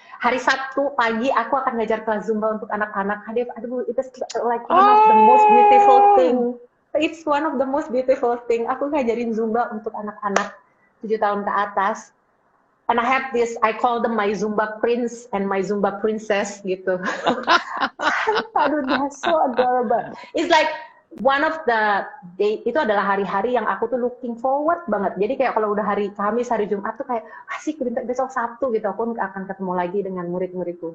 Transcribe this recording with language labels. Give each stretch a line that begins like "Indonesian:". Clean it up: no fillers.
Indonesian: Hari Sabtu pagi aku akan ngajar kelas Zumba untuk anak-anak.
English: Kak Dev,
Indonesian: aduh, itu
English: like one of the most beautiful thing. It's one of the most beautiful thing.
Indonesian: Aku ngajarin Zumba untuk anak-anak 7 tahun ke atas.
English: And I have this, I call them my Zumba prince and my Zumba princess
Indonesian: gitu. Aduh,
English: they're so adorable. It's like one of the day,
Indonesian: itu adalah hari-hari yang aku tuh
English: looking forward
Indonesian: banget. Jadi kayak kalau udah hari Kamis, hari Jumat tuh kayak asik, besok Sabtu gitu aku akan ketemu lagi dengan murid-muridku.